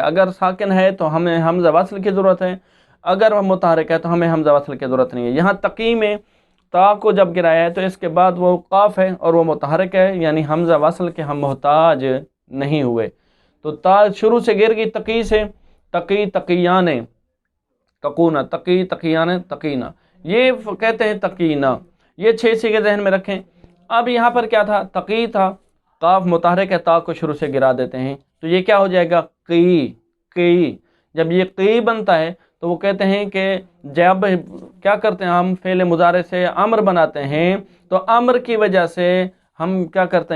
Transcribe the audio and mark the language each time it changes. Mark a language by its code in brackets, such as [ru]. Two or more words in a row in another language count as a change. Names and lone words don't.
[ur] اگر ساکن ہے تو ہمیں حمزہ وصل کی ضرورت ہے، اگر وہ متحرک ہے تو ہمیں حمزہ وصل کی ضرورت نہیں ہے۔ یہاں تقی میں تا کو جب گرایا ہے تو اس کے بعد وہ قاف ہے اور وہ متحرک ہے، یعنی حمزہ وصل کے ہم محتاج نہیں ہوئے، تو تا شروع سے گر گئی تقی سے، تقی، [ar] تقیان، تقونا، تقی، تقیان، تقینا، [ur] یہ کہتے ہیں تقینا۔ یہ 6 صیغے ذہن میں رکھیں۔ اب یہاں پر کیا تھا؟ تقی تھا، قاف متحرک ہے، تا کو شروع سے گرا دیتے ہیں، تو یہ کیا ہو جائے گا؟ [ar] قی، قی۔ [ur] جب یہ قی بنتا ہے تو وہ کہتے ہیں کہ جب کیا کرتے ہیں ہم فعل مضارع سے امر بناتے ہیں تو امر کی وجہ سے ہم کیا کرتے ہیں؟